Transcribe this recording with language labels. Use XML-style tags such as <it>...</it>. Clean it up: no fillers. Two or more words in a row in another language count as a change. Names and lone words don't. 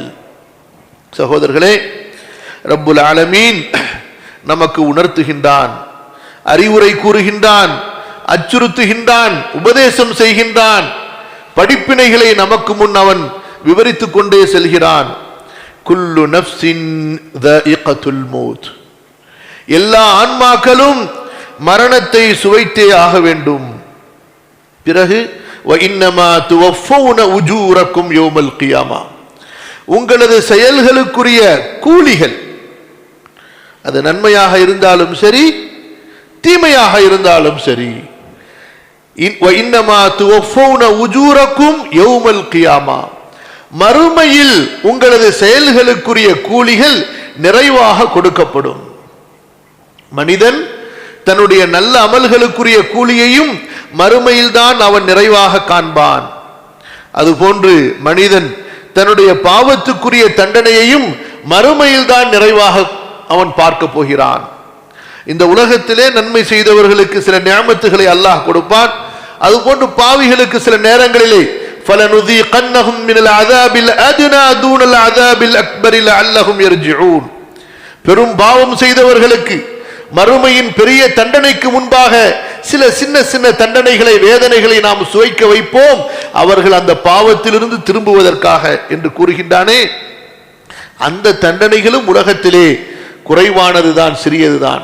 <ta>சகோதரர்களே,</ta> <ar>رب العالمين</ar> <ta>நமக்கு உணர்த்துகின்றான், அறிவுரை கூறுகின்றான், அச்சுறுத்துகின்றான், உபதேசம் செய்கின்றான். படிப்பினைகளை நமக்கு முன் அவன் விவரித்துக் கொண்டே செல்கிறான்.</ta> <ar>كل نفس ذائقة الموت,</ar> <ta>எல்லா ஆன்மாக்களும் மரணத்தை சுவைத்தே ஆக வேண்டும்.</ta> <ar>பிறகு وَإِنَّمَا تُوَفَّوْنَ أُجُورَكُمْ يَوْمَ الْقِيَامَةِ,</ar> <ta>உங்களது செயல்களுக்குரிய கூலிகள், அது நன்மையாக இருந்தாலும் சரி தீமையாக இருந்தாலும் சரி,</ta> <ar>وَإِنَّمَا تُوَفَّوْنَ أُجُورَكُمْ يَوْمَ الْقِيَامَةِ,</ar> <ta>மறுமையில் உங்களது செயல்களுக்குரிய கூலிகள் நிறைவாக கொடுக்கப்படும். மனிதன் தன்னுடைய நல்ல அமல்களுக்குரிய கூலியையும் மறுமையில் தான் அவன் நிறைவாக காண்பான். அதுபோன்று மனிதன் தன்னுடைய பாவத்துக்குரிய தண்டனையையும் மறுமையில் தான் நிறைவாக அவன் பார்க்க போகிறான். இந்த உலகத்திலே நன்மை செய்தவர்களுக்கு சில நியமத்துகளை அல்லாஹ் கொடுப்பான். அதுபோன்று பாவிகளுக்கு சில நேரங்களிலே</ta> <ar>فَلَنُذِيقَنَّهُمْ مِنَ الْعَذَابِ الْأَدْنَى دُونَ الْعَذَابِ الْأَكْبَرِ لَعَلَّهُمْ يَرْجِعُونَ,</ar> <ta>பெரும் பாவம் செய்தவர்களுக்கு மறுமையின் பெரிய தண்டனைக்கு முன்பாக சில சின்ன சின்ன தண்டனைகளை வேதனைகளை நாம் சுவைக்க வைப்போம், அவர்கள் அந்த பாவத்திலிருந்து திரும்புவதற்காக என்று கூறுகின்றானே. அந்த தண்டனைகளும் உலகத்திலே குறைவானதுதான், சிறியதுதான்.</ta>